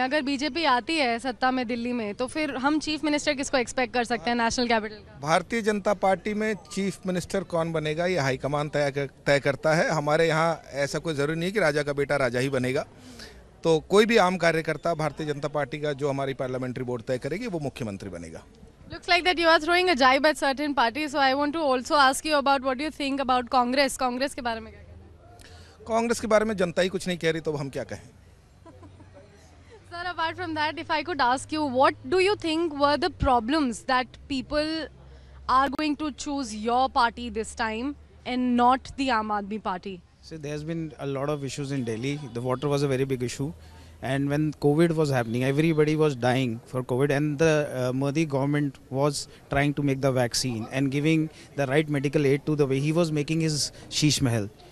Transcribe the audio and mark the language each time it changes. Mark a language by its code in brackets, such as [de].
[hi] अगर बीजेपी आती है सत्ता में दिल्ली में, तो फिर हम चीफ मिनिस्टर किसको एक्सपेक्ट कर सकते हैं नेशनल कैपिटल का? भारतीय जनता पार्टी में चीफ मिनिस्टर कौन बनेगा ये हाईकमान तय करता है। हमारे यहाँ ऐसा कोई ज़रूरी नहीं है कि राजा का बेटा राजा ही बनेगा। तो कोई भी आम कार्यकर्ता भारतीय जनता पार्टी का जो हमारी पार्लियामेंट्री बोर्ड तय करेगी वो मुख्यमंत्री बनेगा। [en] Looks like that you are throwing a jibe at certain parties, so I want to also ask you about what you think about Congress. [hi] Congress के बारे में क्या कहना है? कांग्रेस के बारे में जनता ही कुछ नहीं कह रही, तो हम क्या कहें? [en] Sir, apart from that, if I could ask you, what do you think were the problems that people are going to choose your party this time and not the Aam Aadmi Party? So there's been a lot of issues in Delhi. The water was a very big issue, and when COVID was happening, everybody was dying for COVID, and the Modi government was trying to make the vaccine and giving the right medical aid to the way he was making his Sheesh Mahal.